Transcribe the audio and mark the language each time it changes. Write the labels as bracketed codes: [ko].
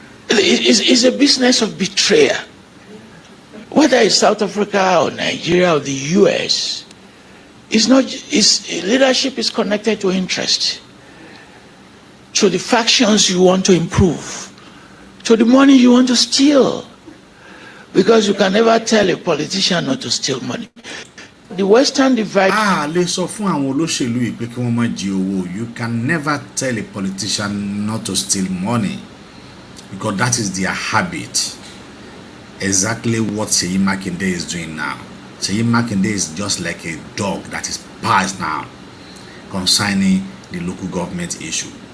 [en] It's a business of betrayal. Whether it's South Africa or Nigeria or the US, leadership is connected to interest, to the factions you want to improve, to the money you want to steal. Because you can never tell a politician not to steal money. The Western divide. [yo] Lè sọ fún àwọn olóṣèlú yìí pé kí wọ́n má jí owó. [en] You can never tell a politician not to steal money because that is their habit. Exactly what Seyi Makinde is doing now. Seyi Makinde is just like a dog that is passed now concerning the local government issue.